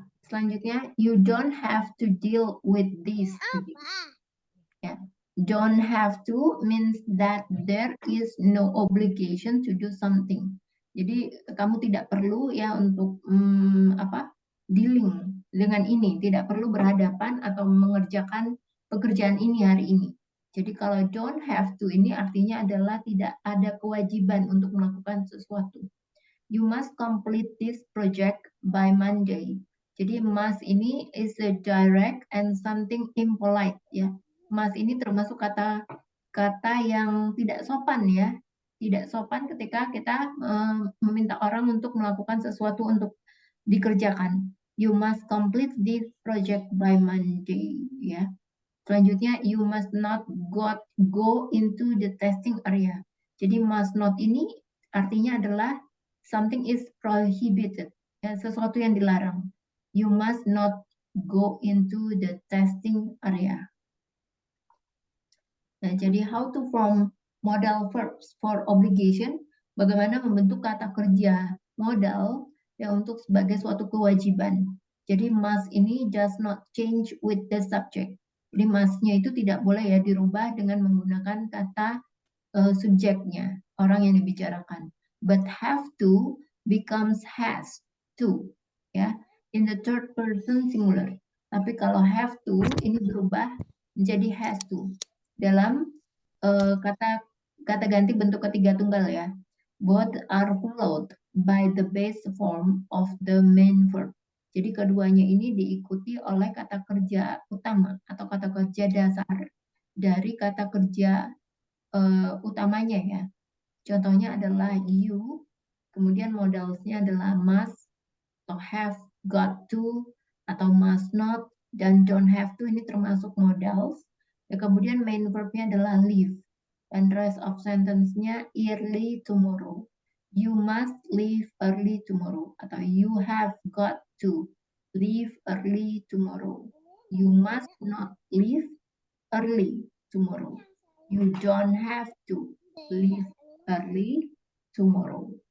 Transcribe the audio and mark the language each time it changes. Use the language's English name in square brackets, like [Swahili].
[Indonesian] Selanjutnya, [English] you don't have to deal with this today. Ya. Don't have to means that there is no obligation to do something. [Indonesian] Jadi kamu tidak perlu ya untuk dealing dengan ini, tidak perlu berhadapan atau mengerjakan pekerjaan ini hari ini. Jadi kalau don't have to ini artinya adalah tidak ada kewajiban untuk melakukan sesuatu. [English] You must complete this project by Monday. Jadi must ini is a direct and something impolite ya. [Indonesian] Must ini termasuk kata yang tidak sopan ya. Tidak sopan ketika kita meminta orang untuk melakukan sesuatu untuk dikerjakan. [English] You must complete this project by Monday ya. Selanjutnya, you must not go into the testing area. [Indonesian] Jadi must not ini artinya adalah [English] something is prohibited, [Indonesian] ya, sesuatu yang dilarang. [English] You must not go into the testing area. [Indonesian] Nah, jadi [English] how to form modal verbs for obligation, [Indonesian] bagaimana membentuk kata kerja modal ya untuk sebagai suatu kewajiban. [English] Jadi must ini does not change with the subject. [Indonesian] Jadi must-nya itu tidak boleh ya dirubah dengan menggunakan kata subjeknya, orang yang dibicarakan. [English] But have to becomes has to, ya, in the third person singular. [Indonesian] Tapi kalau have to ini berubah menjadi has to dalam kata ganti bentuk ketiga tunggal ya. [English] Both are followed by the base form of the main verb. [Indonesian] Jadi keduanya ini diikuti oleh kata kerja utama atau kata kerja dasar dari kata kerja utamanya ya. Contohnya adalah you, kemudian modalsnya adalah must atau have, got to, atau must not, dan don't have to ini termasuk modals. Ya, kemudian main verbnya adalah leave. Dan [English] rest of sentence-nya early tomorrow. You must leave early tomorrow. Atau you have got to leave early tomorrow. You must not leave early tomorrow. You don't have to leave early tomorrow.